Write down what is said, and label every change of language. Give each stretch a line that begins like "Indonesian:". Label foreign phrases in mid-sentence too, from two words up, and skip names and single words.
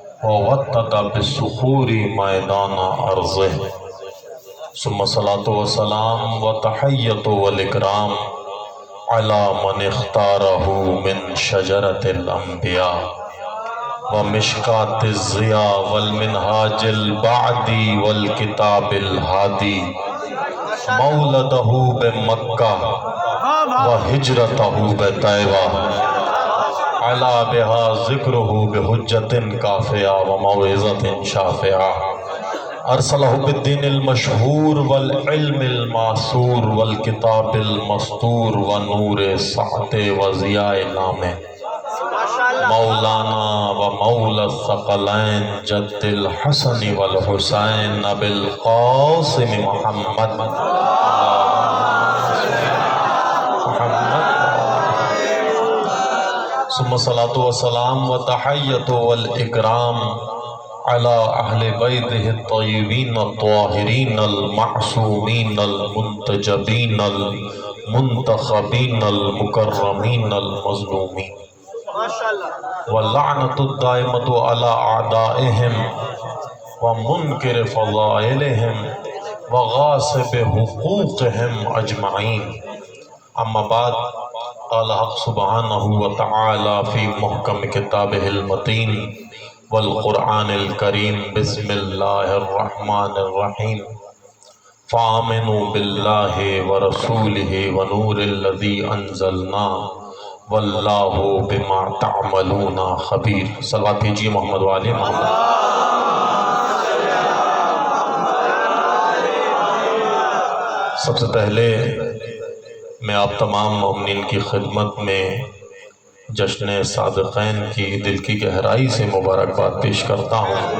Arabic: ووطد بالصخور میدان ارضه ثم صلاة والسلام وتحیت والاکرام علی من اختارہ من شجرة الانبیاء ومشکات الضیاء والمنہاج البعدی والکتاب الہادی مولدہ بمکہ وہجرتہ بطیبہ علا بہا ذکرہ بحجت کافیہ وموعظۃ شافعہ ارسلہ بالدین المشہور والعلم المعصور والکتاب المستور ونور سعت وضیاء نامہ مولانا و مولا الثقلین جد الحسن والحسین ابی القاسم محمد ثم صلاة والسلام وتحیت والاکرام علی اہل بیتہ الطیبین الطاہرین المعصومین المنتجبین المنتخبین المکرمین المظلومین واللعنۃ الدائمۃ علی اعدائہم ومنکر فضائلہم وغاصب حقوقہم اجمعین اما بعد قال حق سبحانہ وتعالی فی محکم کتابہ المتین والقرآن الکریم بسم اللہ الرحمن الرحیم فآمنوا باللہ ورسولہ ونور الذی انزلنا واللہ بما تعملون خبیر۔
Urdu: صلوات بھیجیے محمد والے محمد۔ سب سے پہلے میں آپ تمام مومنین کی خدمت میں جشن صادقین کی دل کی گہرائی سے مبارکباد پیش کرتا ہوں۔